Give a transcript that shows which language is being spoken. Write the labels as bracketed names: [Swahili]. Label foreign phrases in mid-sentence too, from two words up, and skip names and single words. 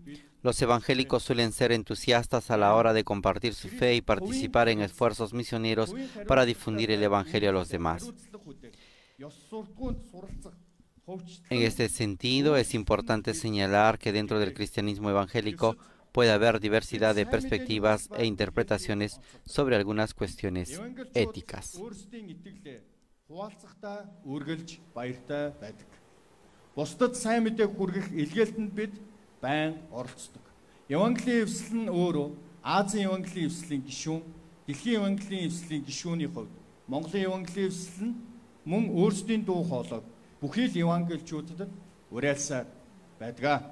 [Spanish] Los evangélicos suelen ser entusiastas a la hora de compartir su fe y participar en esfuerzos misioneros para difundir el evangelio a los demás. En este sentido, es importante señalar que dentro del cristianismo evangélico puede haber diversidad de perspectivas e interpretaciones sobre algunas cuestiones éticas. [Mongolian] Бусдад сайн мэдээг хүргэх илгээлтэнд бид байн оролцдог. Евангелийн эвсэл нь өөрөө Азийн евангелийн эвслийн гишүүн, дэлхийн евангелийн эвслийн гишүүний хувьд Монголын евангелийн эвсэл нь мөн өөрсдийн дуу хоолойг бүхий л евангелчуудад уриалсаар байдаг.